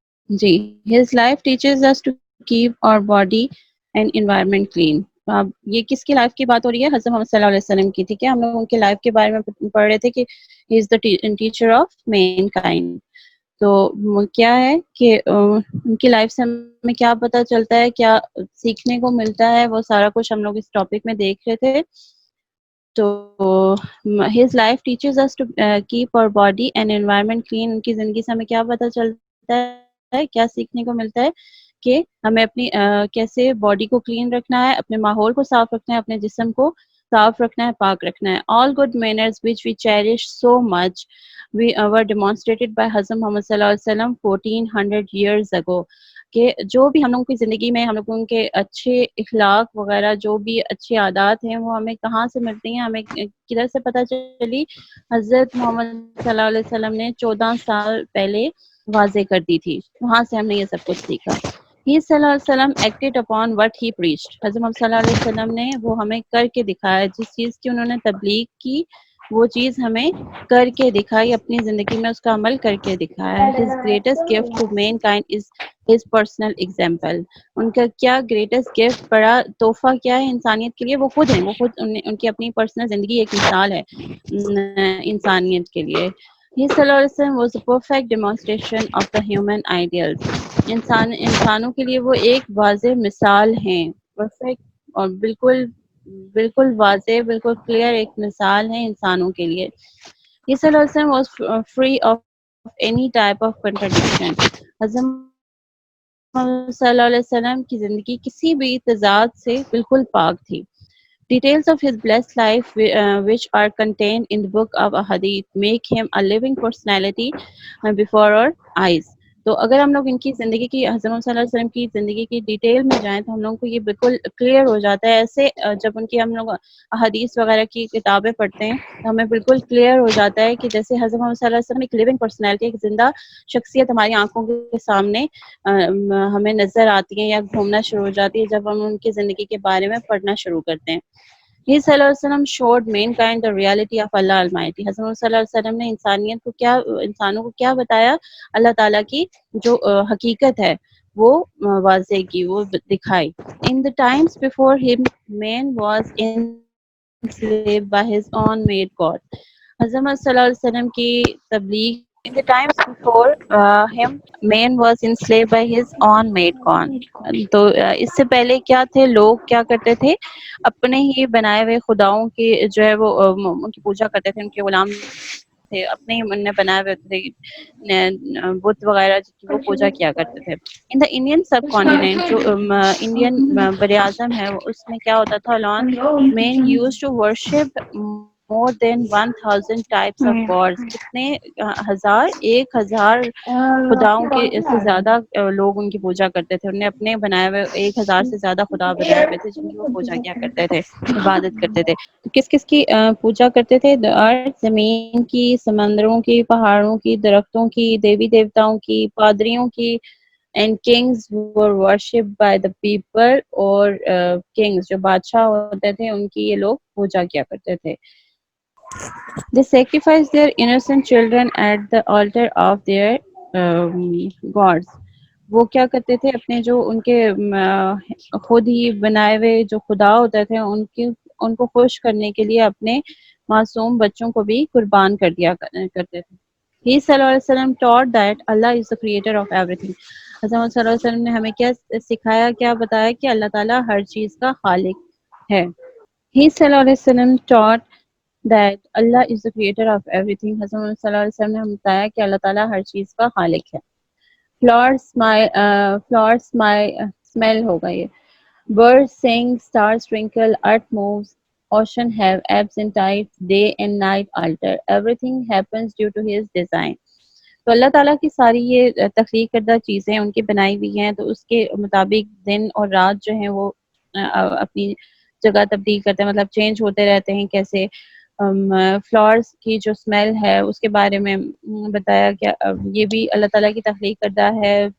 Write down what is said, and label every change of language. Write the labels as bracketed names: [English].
[Urdu] جی، [English] his life teaches us to keep our body and environment clean. [Urdu] یہ کس کی life کی بات ہو رہی ہے؟ حضرت محمد صلی اللہ علیہ وسلم کی. ٹھیک ہے، ہم لوگ ان کے لائف کے بارے میں پڑھ رہے تھے کہ [English] he is the teacher of mankind. [Urdu] تو کیا ہے کہ ان کی لائف سے ہمیں کیا پتہ چلتا ہے، کیا سیکھنے کو ملتا ہے، وہ سارا کچھ ہم لوگ اس ٹاپک میں دیکھ رہے تھے. تو [English] his life teaches us to keep our body and environment clean. [Urdu] ان کی زندگی سے ہمیں کیا پتہ چلتا ہے، کیا سیکھنے کو ملتا ہے کہ ہمیں اپنی کیسے باڈی کو کلین رکھنا ہے، اپنے ماحول کو صاف رکھنا ہے، اپنے جسم کو صاف رکھنا ہے، پاک رکھنا ہے. [English] All good manners which we cherish so much were demonstrated by Hazrat Muhammad صلی اللہ علیہ وسلم 1400 years ago. [Urdu] کہ جو بھی ہم لوگوں کی زندگی میں ہم لوگوں کے اچھے اخلاق وغیرہ، جو بھی اچھے عادات ہیں، وہ ہمیں کہاں سے ملتی ہیں، ہمیں کدھر سے پتہ چلی؟ حضرت محمد صلی اللہ علیہ وسلم نے 14 سال پہلے واضح کر دی تھی، وہاں سے ہم نے یہ سب کچھ سیکھا. [English] He صلی اللہ علیہ وسلم acted upon what he preached. [Urdu] حضرت محمد صلی اللہ علیہ وسلم نے وہ ہمیں کر کے دکھایا، جس چیز کی انہوں نے تبلیغ کی وہ چیز ہمیں کر کے دکھائی، اپنی زندگی میں اس کا عمل کر کے دکھایا. [English] His greatest gift to mankind is his personal example. [Urdu] ان کا کیا گریٹسٹ گفٹ، بڑا تحفہ کیا ہے انسانیت کے لیے؟ وہ خود ہیں، وہ خود ان کی اپنی پرسنل زندگی ایک مثال ہے انسانیت کے لیے. [English] He صلی اللہ علیہ وسلم was a perfect demonstration of the human ideals. [Urdu] انسانوں کے لیے وہ ایک واضح مثال ہیں، پرفیکٹ اور بالکل بالکل واضح، بالکل کلیئر ایک مثال ہے انسانوں کے لیے. [English] He صلی اللہ علیہ وسلم was free of any type of contradiction. [Urdu] حضرت محمد صلی اللہ علیہ وسلم کی زندگی کسی بھی تضاد سے بالکل پاک تھی. [English] Details of his blessed life, which are contained in the book of Ahadith, make him a living personality before our eyes. [Urdu] تو اگر ہم لوگ ان کی زندگی کی، حضرت صلی اللہ علیہ وسلم کی زندگی کی ڈیٹیل میں جائیں تو ہم لوگوں کو یہ بالکل کلیئر ہو جاتا ہے. ایسے جب ان کی ہم لوگ احادیث وغیرہ کی کتابیں پڑھتے ہیں تو ہمیں بالکل کلیئر ہو جاتا ہے کہ جیسے حضرت محمد صلی اللہ علیہ وسلم ایک لیونگ پرسنالٹی، ایک زندہ شخصیت ہماری آنکھوں کے سامنے ہمیں نظر آتی ہیں یا گھومنا شروع ہو جاتی ہے جب ہم ان کی زندگی کے بارے میں پڑھنا شروع کرتے ہیں. [English] He صلی اللہ علیہ وسلم showed mankind the reality of Allah Almighty. [Urdu] حضرت صلی اللہ علیہ وسلم نے انسانیت کو کیا، انسانوں کو کیا بتایا؟ اللہ تعالیٰ کی جو حقیقت ہے وہ واضح کی، وہ دکھائی. [English] In the times before him, man was enslaved by his own made God. [Urdu] حضرت صلی اللہ علیہ وسلم کی تبلیغ. [English] In the times before him, man was enslaved by his own made God. [Urdu] تو اس سے پہلے کیا تھے لوگ، کیا کرتے تھے؟ اپنے ہی بنائے ہوئے خداؤں کی جو ہے وہ ان کی پوجا کرتے تھے، ان کے غلام تھے، اپنے ہی ان نے بنائے ہوئے تھے بت وغیرہ جن کی وہ پوجا کیا کرتے تھے. [English] in the Indian subcontinent, [Urdu] جو انڈین بر اعظم ہے، اس میں کیا ہوتا تھا؟ [English] لان man used to worship more than 1000 types of gods. [Urdu] کتنے ہزار، 1000 خداؤں کے سے زیادہ لوگ ان کی پوجا کرتے تھے. انہوں نے اپنے بنائے ہوئے 1000 سے زیادہ خدا بنائے ہوئے تھے جن کی وہ پوجا کیا کرتے تھے، عبادت کرتے تھے. تو کس کس کی پوجا کرتے تھے؟ زمین کی، سمندروں کی، پہاڑوں کی، درختوں کی، دیوی دیوتاؤں کی، پادریوں کی، [English] and kings were worshipped by the people, [Urdu] اور کنگز جو بادشاہ ہوتے تھے ان کی یہ لوگ پوجا کیا کرتے تھے. [English] They sacrificed their innocent children at the altar of their gods. [Urdu] وہ کیا کرتے تھے اپنے جو ان کے خود ہی بنائے ہوئے جو خدا ہوتے تھے ان کو خوش کرنے کے لیے اپنے معصوم بچوں کو بھی قربان کر دیا کرتے تھے. [English] He صلی اللہ علیہ وسلم taught that Allah is the creator of everything. [Urdu] حضرت محمد صلی اللہ علیہ وسلم نے ہمیں کیا سکھایا، کیا بتایا کہ اللہ تعالیٰ ہر چیز کا خالق ہے. [English] He صلی اللہ علیہ وسلم taught that Allah is the creator of everything. [Urdu] حضرت محمد صلی اللہ علیہ وسلم نے ہمیں بتایا کہ اللہ تعالیٰ ہر چیز کا خالق ہے. [English] Flowers smell [Urdu] ہوگا یہ. [English] Birds sing, stars twinkle, earth moves, ocean have ebbs and tides, day and night alter. Everything happens due to his design. [Urdu] تو اللہ تعالیٰ کی ساری یہ تخلیق کردہ چیزیں ان کی بنائی ہوئی ہیں، تو اس کے مطابق دن اور رات جو ہیں وہ اپنی جگہ تبدیل کرتے ہیں، مطلب چینج ہوتے رہتے ہیں. کیسے فلاورز کی جو اسمیل ہے اس کے بارے میں بتایا کہ یہ بھی اللہ تعالیٰ کی تخلیق کردہ ہے.